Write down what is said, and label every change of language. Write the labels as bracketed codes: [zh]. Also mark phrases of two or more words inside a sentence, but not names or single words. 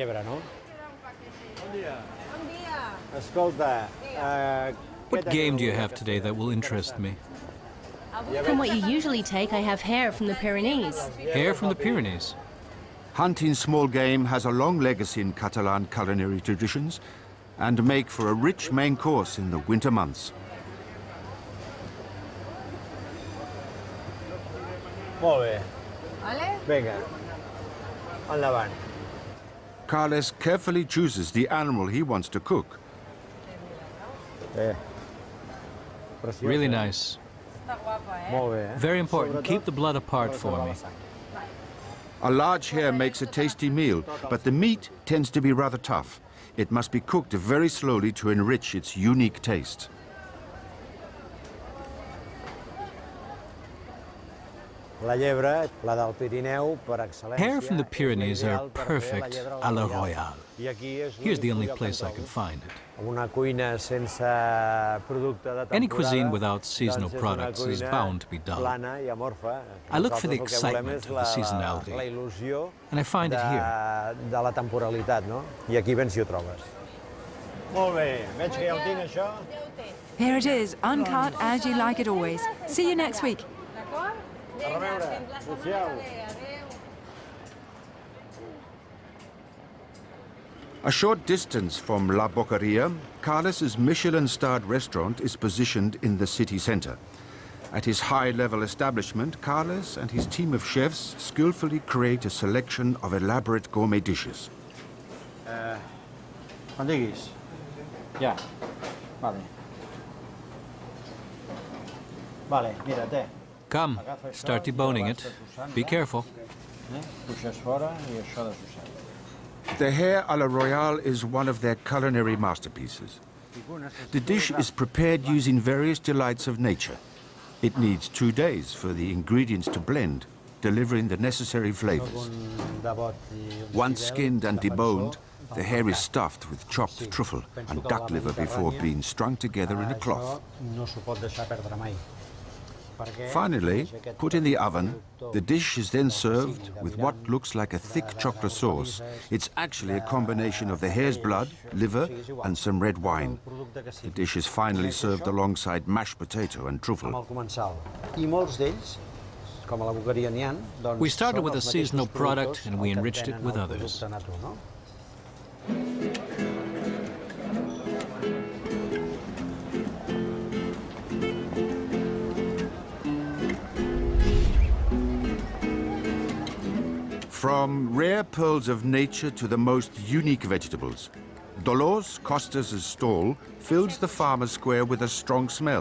[en] What game do you have today that will interest me? From what you usually take, I have hare from the Pyrenees. Hare from the Pyrenees. Hunting small game has a long legacy in Catalan culinary traditions and make for a rich main course in the winter months. [ca] Molt bé. Vinga. Endavant. [en] Carles carefully chooses the animal he wants to cook. Really nice. [ca] Molt bé. [en] Very important. Keep the blood apart for me. A large hare makes a tasty meal, but the meat tends to be rather tough. It must be cooked very slowly to enrich its unique taste. [ca] La llebre, la del Pirineu, per excel·lència. [en] Hare from the Pyrenees are perfect [fr] à la royale. [en] Here's the only place I can find it. [ca] Una cuina sense producte de temporada. [en] Any cuisine without seasonal products is bound to be dull. [ca] Plana i amorfa. [en] I look for the [ca] Nosaltres el que volem [en] excitement [ca] és [en] of the seasonality, [ca] la il·lusió [en] and I find it here. [ca] de la temporalitat, no? I aquí ben si ho trobes. Molt bé, veig que ja ho tinc, això. [en] Here it is, uncut as you like it always. See you next week. [ca] A reveure. Adéu. [en] A short distance from La Boqueria, Carles's Michelin-starred restaurant is positioned in the city center. At his high-level establishment, Carles and his team of chefs skillfully create a selection of elaborate gourmet dishes. [ca] Quan diguis. Ja. Vale. Vale, mira, té. [en] Come, start deboning it. Be careful. [ca] Puixes fora i això desosset. [en] The hare [fr] à la royale [en] is one of their culinary masterpieces. The dish is prepared using various delights of nature. It needs 2 days for the ingredients to blend, delivering the necessary flavors. Once skinned and deboned, the hare is stuffed with chopped truffle and duck liver before being strung together in a cloth. [ca] No s'ho pot deixar perdre mai. [en] Finally, put in the oven, the dish is then served with what looks like a thick chocolate sauce. It's actually a combination of the hare's blood, liver, and some red wine. The dish is finally served alongside mashed potato and [ca] Amb [en] truffle. [ca] el comensal. I molts d'ells, com a la Boqueria n'hi ha, doncs [en] We started [ca] són [en] with a [ca] els mateixos [en] seasonal product [ca] productors [en] and we [ca] el que [en] enriched it [ca] tenen [en] with [ca] el [en] others. [ca] producte natur, no? [en] From rare pearls of nature to the most unique vegetables, Dolores Costa's stall fills the farmer's square with a strong smell.